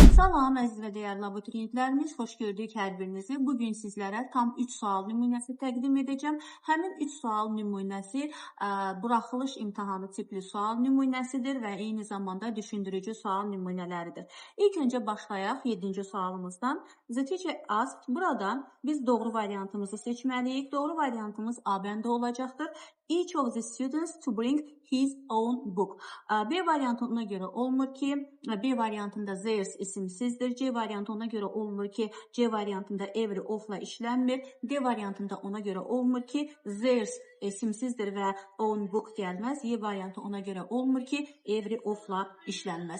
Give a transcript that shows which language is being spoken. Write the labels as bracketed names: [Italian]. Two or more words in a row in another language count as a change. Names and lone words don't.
[Azerbaijani] Salam, əziz və dəyərli abituriyentlərimiz, xoş gördük hər birinizi. Bugün sizlərə tam 3 sual nümunəsi təqdim edəcəm. Həmin 3 sual nümunəsi buraxılış imtahanı tipli sual nümunəsidir və eyni zamanda düşündürücü sual nümunələridir. İlk öncə başlayaq 7-ci sualımızdan. [English] The teacher asked, [Azerbaijani] burada biz doğru variantımızı seçməliyik. Doğru variantımız A bəndə olacaqdır. [English] Each of the students to bring his own book. [Azerbaijani] B variantı ona görə olmur ki, B variantında theirs isimsizdir. C variantı ona görə olmur ki, C variantında [English] every ofla [Azerbaijani] işlənmir. D variantında ona görə olmur ki, theirs isimsizdir və [English] own book [Azerbaijani] gəlməz. Y variantı ona görə olmur ki, [English] every ofla [Azerbaijani] işlənməz.